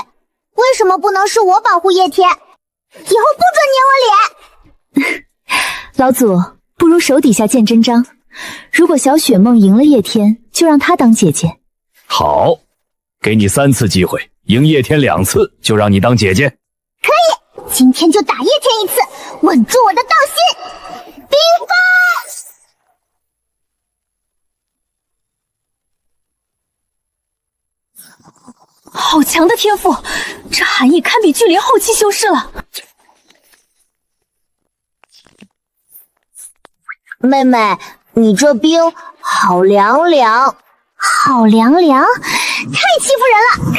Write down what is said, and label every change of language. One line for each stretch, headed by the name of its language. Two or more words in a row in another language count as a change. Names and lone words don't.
Chinese: 為什麼不能是我保護葉天？以後不准捏我臉。老祖，不如手底下見真章， 如果小雪夢贏了葉天，就讓她當姐姐。好，給你3次機會，贏葉天2次，就讓你當姐姐。可以，今天就打葉天一次，穩住我的道心。冰封！好强的天赋，这寒意堪比巨灵后期修士了。妹妹，你这冰好凉凉，好凉凉，太欺负人了！